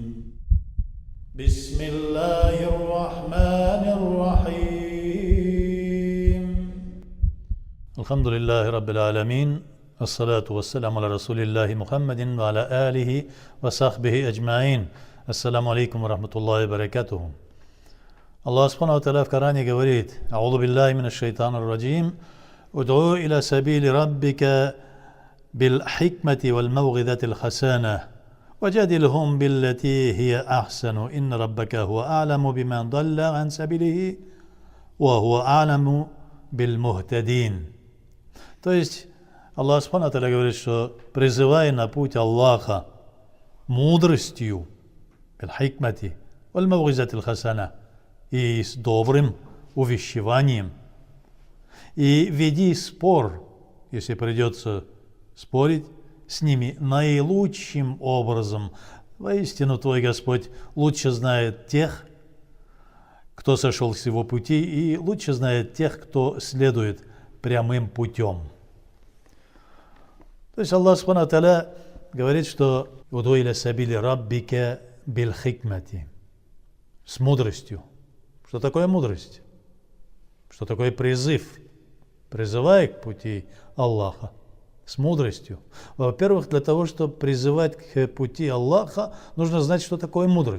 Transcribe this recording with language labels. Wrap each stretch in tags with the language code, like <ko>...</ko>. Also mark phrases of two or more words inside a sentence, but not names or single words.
<ar>بسم الله الرحمن الرحيم. الحمد لله رب العالمين. الصلاة والسلام على رسول الله محمد وعلى آله وصحبه أجمعين. السلام عليكم ورحمة الله وبركاته. الله سبحانه وتعالى</ar> <ru>в Коране говорит:</ru> <ar>«أعوذ بالله من الشيطان الرجيم. ادع إلى سبيل ربك بالحكمة والموعظة الحسنة. وجادلهم بالتي هي أحسن. إن ربك هو أعلم بمن ضل عن سبيله وهو أعلم بالمهتدين».</ar> <ru>То есть</ru> <ar>الله سبحانه وتعالى</ar> <ru>говорит, что призывай на путь Аллаха мудростью,</ru> <ar>بالحكمة والموعظة الحسنة,</ar> <ru>и с добрым увещеванием. И веди спор, если придется спорить с ними, наилучшим образом. Воистину, твой Господь лучше знает тех, кто сошел с его пути, и лучше знает тех, кто следует прямым путем. То есть</ru> <ar>الله سبحانه وتعالى</ar> <ru>говорит, что</ru> <ar>«ادع إلى سبيل ربك بالحكمة»,</ar> <ru>с мудростью. Что такое мудрость? Что такое призыв? Призывай к пути Аллаха с мудростью. Во-первых, для того, чтобы призывать к пути Аллаха, нужно знать, что такое мудрость.</ru>